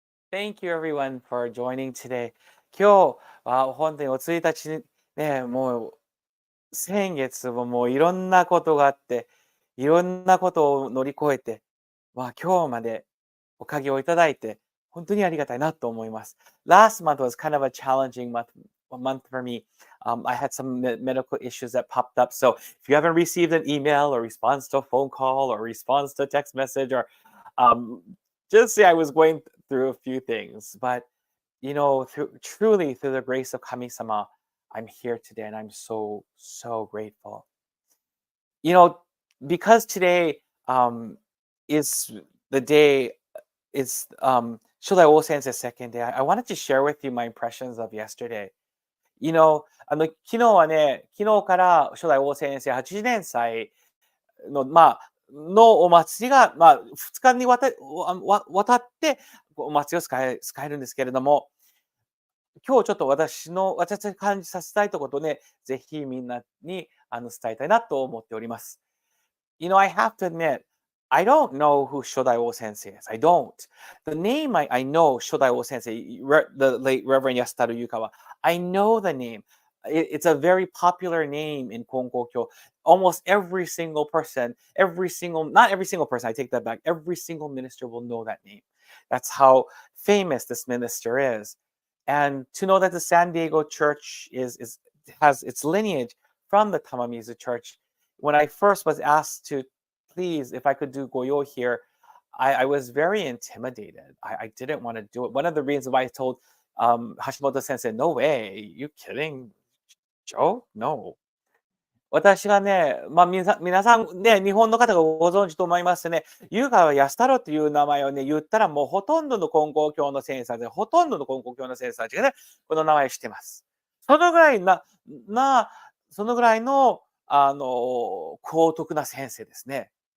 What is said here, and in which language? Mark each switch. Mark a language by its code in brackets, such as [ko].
[en] Thank you everyone for joining today. [ja] 今日は本当にお1日ね、もう先月ももういろんなことがあって、いろんなことを乗り越えて、今日までおかげをいただいて、本当にありがたいなと思います。 [en] Last month was kind of a challenging month for me. I had some medical issues that popped up. So if you haven't received an email or response to a phone call or response to a text message or um, just say I was going through a few things, but truly through the grace of Kami-sama, I'm here today and I'm so, so grateful. You know, because today is the day, it's Shodai Wo-sensei's second day, I wanted to share with you my impressions of yesterday. [ja] 昨日から初代王先生80年祭の、のお祭りが、2日にわたって、お祭りを使えるんですけれども、今日ちょっと私が感じさせたいとことね、ぜひみんなに伝えたいなと思っております。 [en] I have to admit, I don't know who Shodai Wo Sensei is. I don't. The name I know, Shodai Wo Sensei, the late Reverend Yasutaru Yukawa. I know the name. It's a very popular name in Konkokyo. Almost every single person, not every single person, I take that back. Every single minister will know that name. That's how famous this minister is. And to know that the San Diego church has its lineage from the Tamamizu church. When I first was asked to please, if I could do Goyo here, I was very intimidated. I didn't want to do it. One of the reasons why I told Hashimoto Sensei, no way, you kidding, Joe? No. [ja] 私がね、皆さんね、日本の方がご存知と思いますね、優香安太郎という名前をね、言ったらもうほとんどの金光教の先生で、ほとんどの金光教の先生たちがね、この名前を知ってます。そのぐらいそのぐらいの、高徳な先生ですね。